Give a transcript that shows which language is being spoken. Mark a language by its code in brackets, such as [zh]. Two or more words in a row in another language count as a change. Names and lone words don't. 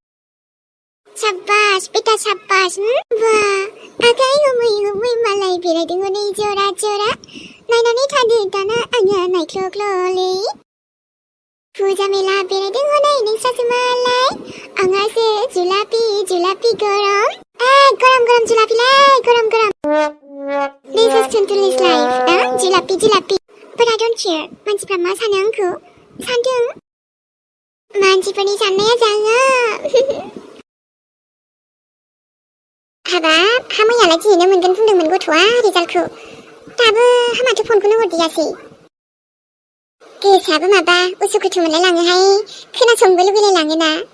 [brx] बेटा साब्बास बा आखाइ हमै मालाय बेरायदों हनै जरा नायनानै थादो दाना आङो नायख्ल'ख्ल'लै फुजा मेला बेरायदों हनै नोंस्रासो मालाय आंहासो जुलाफि गरम गरम जुलाफिलै गरम [en] This is Tuntuli's life [brx] जुलाफि [en] but I don't care [brx] मानसिफ्रा मा सानो आंखौ सानथों मानसिफोरनि साननाया जाङा हाबाब हामैयालाय दिनैनो मोनगोन बुंदोंमोन गथ'आ रिजाल्टखौ दाबो हामाथो फनखौनो हरदियासै गोसोआबो माबा उसुखुथु मोनलाय लाङोहाय खोनासंनोबो लुगैलाय लाङोना